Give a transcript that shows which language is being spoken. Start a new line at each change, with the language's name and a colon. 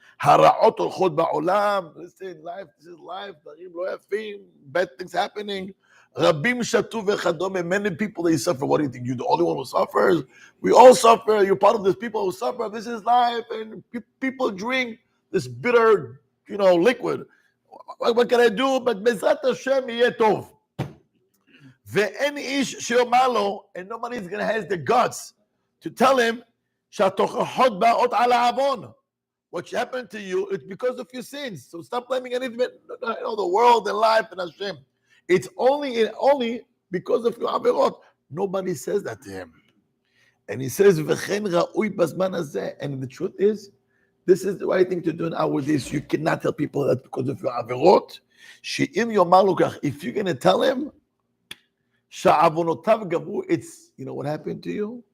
Hebrew: הרעות הולכות בעולם,
English: listen, life, this is life,
Hebrew: דברים לא יפים,
English: bad things happening,
Hebrew: רבים שתו וכדומה,
English: many people they suffer. What do you think? You're the only one who suffers? We all suffer, you're part of these people who suffer, this is life, and people drink this bitter, liquid. What can I do? But
Hebrew: בעזרת השם יהיה טוב. ואין איש שיאמר לו,
English: and nobody is going to have the guts to tell him,
Hebrew: שהתוכחות באות על העוון.
English: What happened to you, it's because of your sins. So stop blaming anything, the world and life and Hashem. It's only because of your averot. Nobody says that to him. And he says,
Hebrew: וכן ראוי בזמן הזה.
English: And the truth is, this is the right thing to do nowadays. You cannot tell people that because of your averot.
Hebrew: שאם יאמר לו כך,
English: if you're going to tell him,
Hebrew: שעוונותיו גברו,
English: it's, what happened to you?